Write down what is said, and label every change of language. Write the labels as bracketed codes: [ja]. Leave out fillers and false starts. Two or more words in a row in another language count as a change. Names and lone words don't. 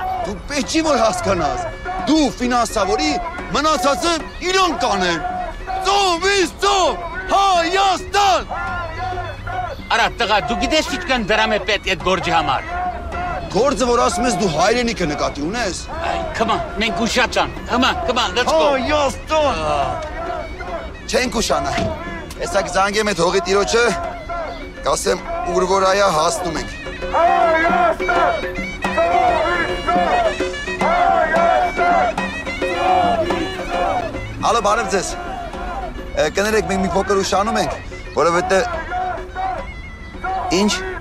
[hy] Դու պետք չի որ հասկանաս։ Դու ֆինանսավորի, մնացածը իրան կանեն։ Ծովից ծով, Հայաստան։ Արա տղա, դու գիտես ինչքան դրամ է պետք այդ գործի համար։ Գործը, որ ասում ես դու հայրենիքը նկատի ունես։ [en] Come on, [hy] մենք ուշացանք։ [en] Come on, let's go։ [hy] Հայաստան։ Չենք ուշանա։ Հեսակ զանգեմ այդ հողի տիրոջը, կասեմ ուր որ այա հասնում ենք։ Ալո, բարև ձեզ։ Կներեք, մենք մի փոքր ուշանում ենք, որովհետեւ Ինչ։